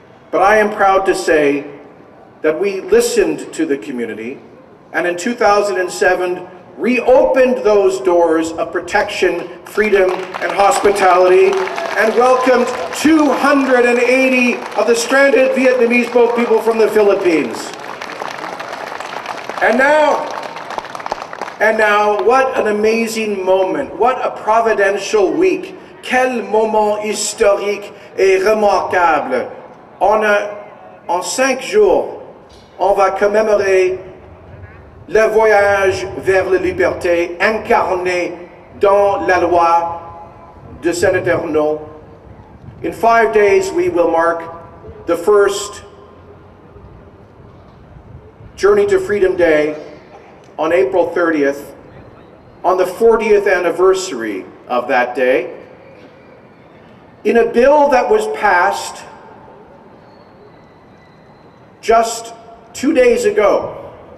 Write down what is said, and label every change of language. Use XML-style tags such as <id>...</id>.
<en>But I am proud to say that we listened to the community, and in 2007 reopened those doors of protection, freedom, and hospitality, and welcomed 280 of the stranded Vietnamese boat people from the Philippines. And now, what an amazing moment, what a providential week.</en> <fr>Quel moment historique et remarquable. En 5 jours, on va commémorer le voyage vers la liberté incarné dans la loi de Senator No.</fr> <en>In 5 days, we will mark the first Journey to Freedom Day on April 30th, on the 40th anniversary of that day, in a bill that was passed just 2 days ago.</en>